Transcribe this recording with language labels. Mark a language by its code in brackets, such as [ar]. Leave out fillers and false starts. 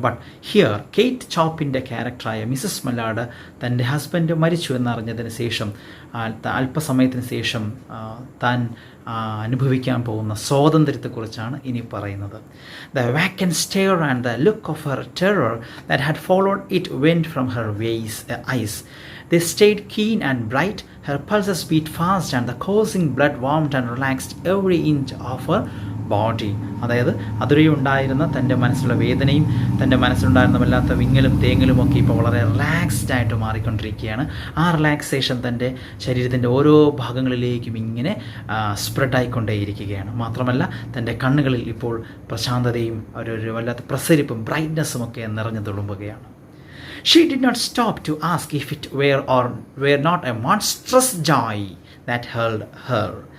[en] but here [ml] Kate ചോപ്പിൻ്റെ ക്യാരക്ടറായ Mises മലാഡ് തൻ്റെ husband മരിച്ചു എന്നറിഞ്ഞതിന് ശേഷം, അല്പസമയത്തിന് ശേഷം താൻ അനുഭവിക്കാൻ പോകുന്ന സ്വാതന്ത്ര്യത്തെക്കുറിച്ചാണ് ഇനി പറയുന്നത്. [en] The vacant stare and the look of her terror that had followed it went from her eyes. They stayed keen and bright. Her pulses beat fast and the coursing blood warmed and relaxed every inch of her body. [ml] അതായത് അതുവരെ ഉണ്ടായിരുന്ന തൻ്റെ മനസ്സിലുള്ള വേദനയും തൻ്റെ മനസ്സിലുണ്ടായിരുന്ന വല്ലാത്ത വിങ്ങലും തേങ്ങലും ഒക്കെ ഇപ്പോൾ വളരെ റിലാക്സ്ഡ് ആയിട്ട് മാറിക്കൊണ്ടിരിക്കുകയാണ്. ആ റിലാക്സേഷൻ തൻ്റെ ശരീരത്തിൻ്റെ ഓരോ ഭാഗങ്ങളിലേക്കും ഇങ്ങനെ സ്പ്രെഡായിക്കൊണ്ടേയിരിക്കുകയാണ്. മാത്രമല്ല തൻ്റെ കണ്ണുകളിൽ ഇപ്പോൾ പ്രശാന്തതയും ഒരു വല്ലാത്ത പ്രസരിപ്പും ബ്രൈറ്റ്നസ്സും ഒക്കെ നിറഞ്ഞു തുളുമ്പുകയാണ്. [en] She did not stop to ask if it were or were not a monstrous joy that held her.